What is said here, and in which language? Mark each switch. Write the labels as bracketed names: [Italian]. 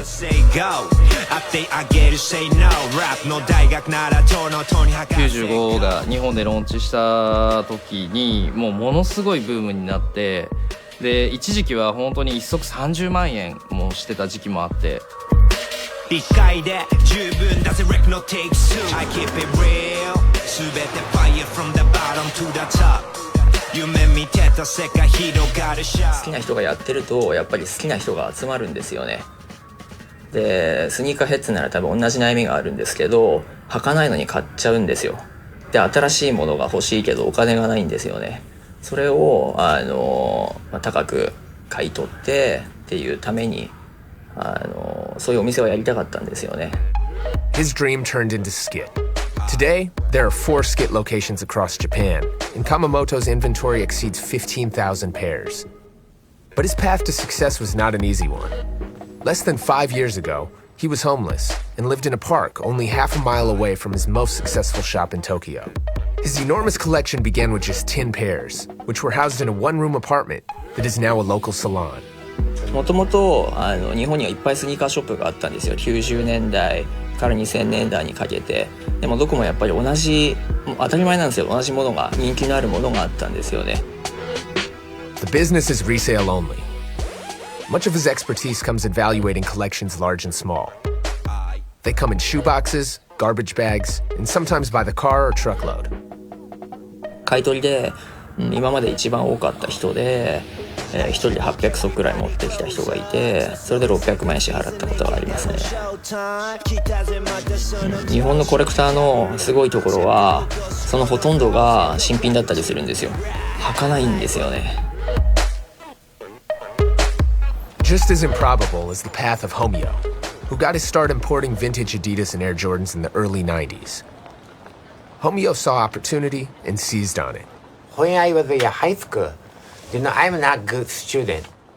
[Japanese] 95が日本でローンチした時にものすごいブームになって、で一時期は本当に一足30万円もしてた時期もあって、理解で十分だぜ [English] Rec no take two I keep it real [Japanese] 全て [English] fire from the bottom to the top [Japanese] 夢見てた世界広がるシャ好きな人がやってるとやっぱり好きな人が集まるんですよね。でスニーカーヘッズなら多分同じ悩みがあるんですけど、履かないのに買っちゃうんですよ。で新しいものが欲しいけどお金がないんですよね。それを高く買い取ってっていうためにそういうお店をやりたかったんですよね。 [English] His dream turned into Skee. Today, there are 4 Skee locations across Japan, and Kamamoto's inventory exceeds 15,000 pairs. But his path to success was not an easy one. Less than 5 years ago, he was homeless and lived in a park only half a mile away from his most successful shop in Tokyo. His enormous collection began with just 10 pairs, which were housed in a one-room apartment that is now a local salon. [Japanese] もともと日本にはいっぱいスニーカーショップがあったんですよ。 90年代から2000年代にかけて。でもどこもやっぱり同じ、当たり前なんですよ、同じものが、人気のあるものがあったんですよね。 [English] The business is resale only. Much of his expertise comes evaluating collections large and small. They come in shoeboxes, garbage bags, and sometimes by the car or truckload. [Japanese] 買い取りで今まで一番多かった人で、1人で800足くらい持ってきた人がいて、それで600万円支払ったことがありますね。日本のコレクターのすごいところは、そのほとんどが新品だったりするんですよ。履かないんですよね。 [English] Just as improbable is the path of Homyo, who got his start importing vintage Adidas and Air Jordans in the early 90s. Homyo saw opportunity and seized on it. When I was in high school, I'm not a good student.